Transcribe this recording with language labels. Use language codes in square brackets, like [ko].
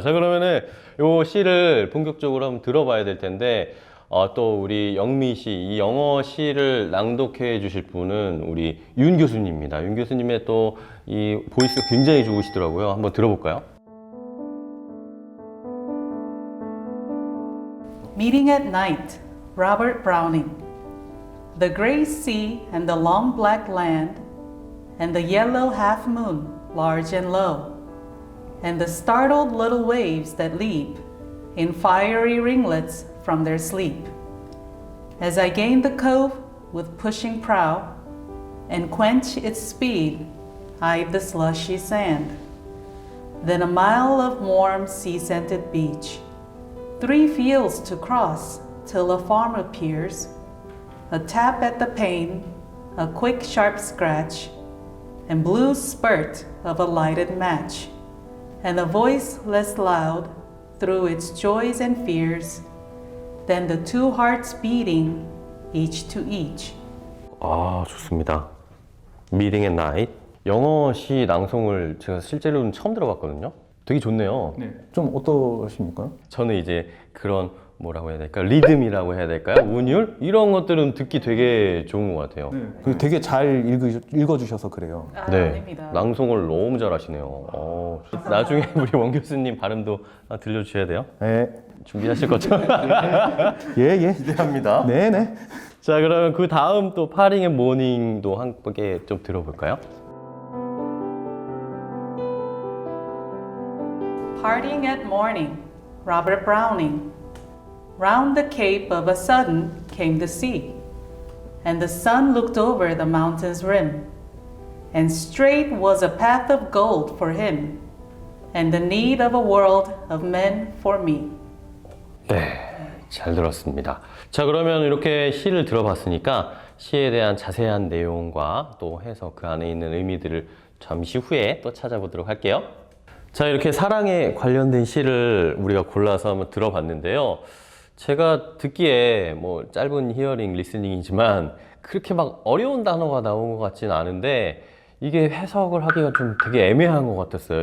[ko] 자, 그러면은 요 시를 본격적으로 한번 들어봐야 될 텐데 또 우리 영미 씨, 이 영어 시를 낭독해 주실 분은 우리 윤 교수님입니다. 윤 교수님의 또 이 보이스가 굉장히 좋으시더라고요. 한번 들어볼까요? [en] Meeting at Night, Robert Browning. The gray sea and the long black land, and the yellow half moon, large and low, and the startled little waves that leap in fiery ringlets from their sleep. As I gain the cove with pushing prow, and quench its speed, eyed the slushy sand. Then a mile of warm sea-scented beach, 3 fields to cross till a farm appears, a tap at the pane, a quick sharp scratch, and blue spurt of a lighted match, and a voice less loud through its joys and fears than the 2 hearts beating each to each. [ko] 좋습니다. Meeting at Night. 영어 시 낭송을 제가 실제로는 처음 들어봤거든요. 되게 좋네요. 좀 어떠십니까? 저는 이제 그런 뭐라고 해야 될까? 리듬이라고 해야 될까요? 운율? 이런 것들은 듣기 되게 좋은 것 같아요. 그리고 되게 잘 읽어주셔서 그래요. 아닙니다. 낭송을 너무 잘하시네요. 나중에 우리 원 교수님 발음도 들려주셔야 돼요. 네. 준비하실 거죠? 예. 기대합니다. 네네. 자, 그러면 그 다음 또 파링 앤 모닝도 함께 좀 들어볼까요? [en] Parting at morning, Robert Browning. Round the cape of a sudden came the sea, and the sun looked over the mountain's rim, and straight was a path of gold for him, and the need of a world of men for me. [ko] 네, 잘 들었습니다. 자, 그러면 이렇게 시를 들어봤으니까 시에 대한 자세한 내용과 또 해석 그 안에 있는 의미들을 잠시 후에 또 찾아보도록 할게요. 자, 이렇게 사랑에 관련된 시를 우리가 골라서 한번 들어봤는데요. 제가 듣기에 뭐 짧은 히어링, 리스닝이지만 그렇게 막 어려운 단어가 나온 것 같지는 않은데 이게 해석을 하기가 좀 되게 애매한 것 같았어요.